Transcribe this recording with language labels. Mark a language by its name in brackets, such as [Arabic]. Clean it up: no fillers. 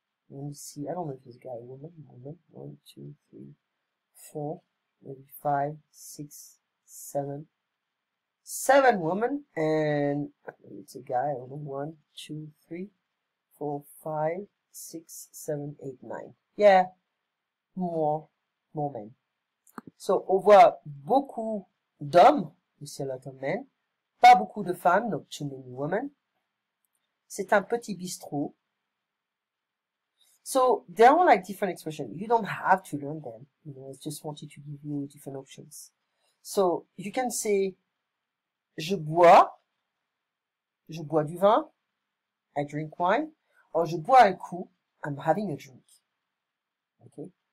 [English] Let me see, I don't know if this guy, woman, 1, 2, 3, 4, maybe 5, 6, 7. 7 women, and it's a guy, I don't know, 1, 2, 3, 4, 5, 6, 7, 8, 9. Yeah, more men. So, [French] on voit beaucoup d'hommes, [English] we see a lot of men, [French] pas beaucoup de femmes, [English] not too many women. [French] C'est un petit bistrot. [English] So, there are like different expressions. You don't have to learn them, you know, I just wanted to give you different options. So, you can say, [French] je bois du vin, [English] I drink wine, or [French] je bois un coup, [English] I'm having a drink. Okay?